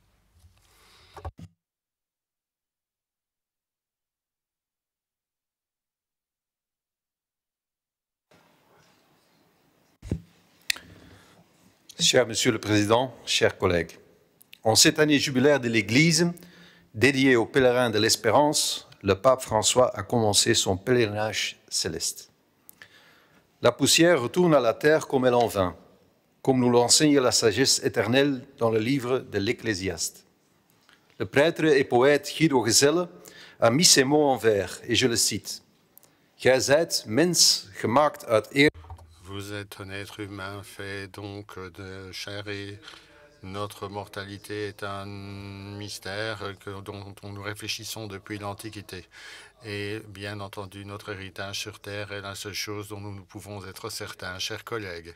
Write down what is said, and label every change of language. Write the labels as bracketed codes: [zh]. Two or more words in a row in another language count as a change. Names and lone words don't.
[fr] Cher Monsieur le Président, chers collègues, en cette année jubilaire de l'Église, dédiée aux pèlerins de l'Espérance, le pape François a commencé son pèlerinage céleste. La poussière retourne à la terre comme elle en vint, comme nous l'enseigne la sagesse éternelle dans le livre de l'Ecclésiaste. Le prêtre et poète Guido Gezelle a mis ces mots en vers, et je le cite. [nl] « Gij zijt mens gemaakt uit eer. » [fr] Vous êtes un être humain fait donc de chair et notre mortalité est un mystère dont nous réfléchissons depuis l'Antiquité. Et bien entendu, notre héritage sur Terre est la seule chose dont nous pouvons être certains, chers collègues.